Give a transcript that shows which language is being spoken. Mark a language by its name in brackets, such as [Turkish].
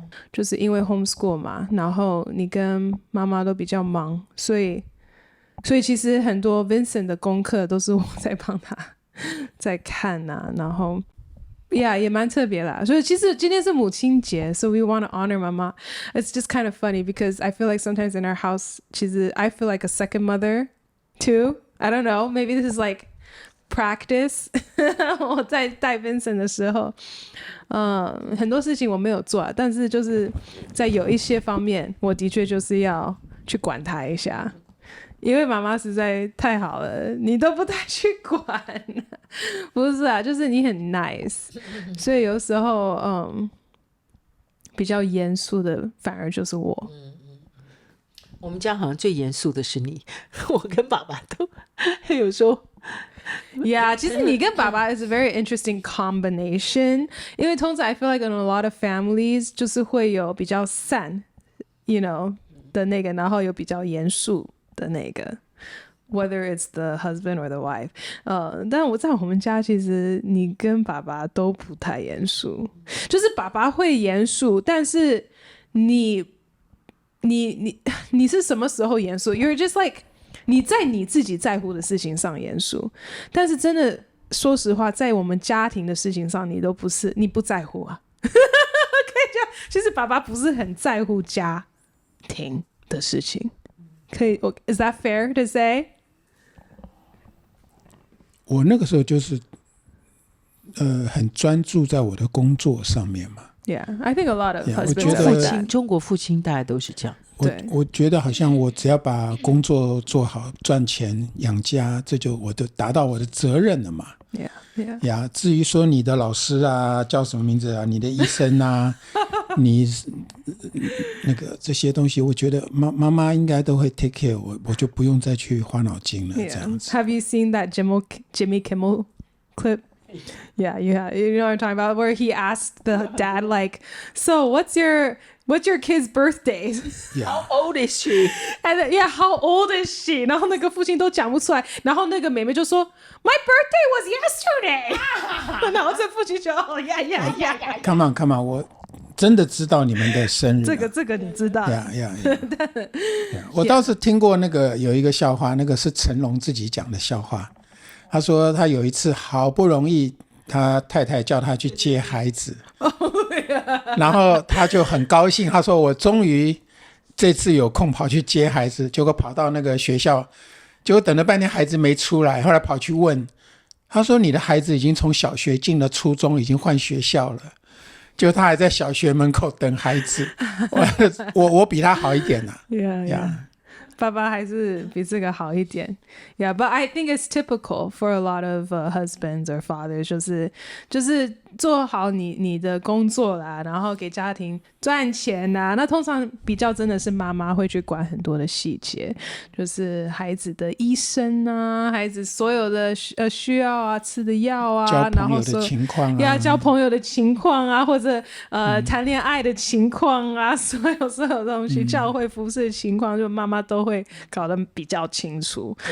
[Chinese] 就是因为 homeschool 嘛，然后你跟妈妈都比较忙，所以其实很多 Vincent 的功课都是我在帮他在看然后也蛮特别啦。所以其实今天是母亲节 ， [English] so we want to honor [Chinese] 妈妈。 [English] It's just kind of funny because I feel like sometimes in our house， [Chinese] 其实 [English] I feel like a second mother too. I don't know, maybe this is like practice [Chinese] 我在带 Vincent 的时候很多事情我没有做但是就是在有一些方面我的确就是要去管他一下，因为妈妈实在太好了，你都不太去管不是啊，就是你很 nice 所以有时候比较严肃的反而就是我。我们家好像最严肃的是你，我跟爸爸都有时候其实你跟爸爸 [English] is a very interesting combination， [Chinese] 因为通常 [English] I feel like in a lot of families [Chinese] 就是会有比较散 [English] you know [Chinese] 的那个，然后有比较严肃的那个。 [English] Whether it's the husband or the wife， [Chinese] 但我在我们家其实你跟爸爸都不太严肃，就是爸爸会严肃，但是你是什么时候严肃 ？ [English] You're just like [Chinese] 你在你自己在乎的事情上严肃，但是真的说实话，在我们家庭的事情上，你不在乎啊。可以这样，其实爸爸不是很在乎家庭的事情。可以 [English] ，Is that fair to say？ [Chinese] 我那个时候就是很专注在我的工作上面嘛。 [English] Yeah, I think a lot of Yeah, husbands [Chinese] 我觉 [English] are [Chinese] 得 [English] like that. [Chinese] 中国父亲大概都是这样。我觉得好像我只要把工作做好，赚钱养家，这就我就达到我的责任了嘛。 [English] Yeah, yeah. [Chinese] 呀，至于说你的老师啊，叫什么名字啊，你的医生啊，你那个这些东西，我觉得妈妈应该都会 [English] take care [Chinese] 我就不用再去花脑筋了。这 [English] Yeah. [Chinese] 样子。 [English] Have you seen that Jimmy Kimmel clip? Yeah, you know what I'm talking about, where he asked the dad like, "So what's your kid's birthday?" Yeah. Old is she？ And then, yeah, how old is she? [Chinese] 然后那个父亲都讲不出来，然后那个妹妹就说 [English] My birthday was yesterday. [Chinese] 然后这父亲就哦 yeah. [English] Come on， [Chinese] 我真的知道你们的生日啊。这个你知道。呀，我倒是听过那个有一个笑话，那个是成龙自己讲的笑话。他说他有一次好不容易他太太叫他去接孩子，然后他就很高兴，他说我终于这次有空跑去接孩子，结果跑到那个学校，结果等了半天孩子没出来，后来跑去问，他说你的孩子已经从小学进了初中，已经换学校了，就他还在小学门口等孩子。我比他好一点啊。 [English] Yeah. [Chinese] 爸爸还是比这个好一点。 [English] Yeah, but I think it's typical for a lot of husbands or fathers， [Chinese] 就是做好你的工作啦，然后给家庭赚钱啦。那通常比较真的是妈妈会去管很多的细节，就是孩子的医生啊，孩子所有的需要啊，吃的药啊，交然后朋友的情况啊，交朋友的情况啊，或者谈恋爱的情况啊，所有东西，教会服侍的情况，就妈妈都会搞得比较清楚。